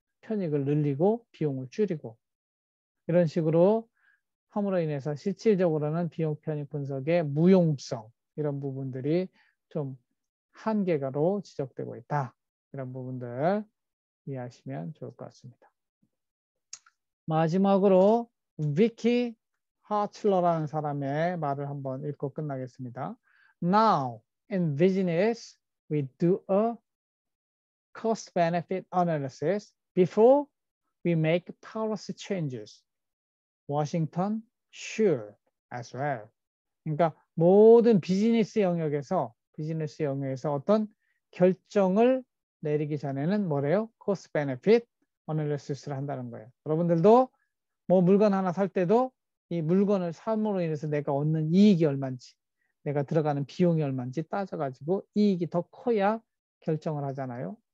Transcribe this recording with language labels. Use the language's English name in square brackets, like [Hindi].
[Korean] 편익을 늘리고 비용을 줄이고 이런 식으로 함으로 인해서 실질적으로는 비용 편익 분석의 무용성 이런 부분들이 좀 한계가로 지적되고 있다. 이런 부분들 이해하시면 좋을 것 같습니다. 마지막으로 비키 하틀러라는 사람의 말을 한번 읽고 끝나겠습니다. [English] Now in business we do a cost-benefit analysis before we make policy changes. Washington should as well. [Korean] 그러니까 모든 비즈니스 영역에서 어떤 결정을 내리기 전에는 뭐래요? 코스트 베네핏 어널리시스를 한다는 거예요. 여러분들도 뭐 물건 하나 살 때도 이 물건을 삼으로 인해서 내가 얻는 이익이 얼마인지 내가 들어가는 비용이 얼마인지 따져가지고 이익이 더 커야 결정을 하잖아요.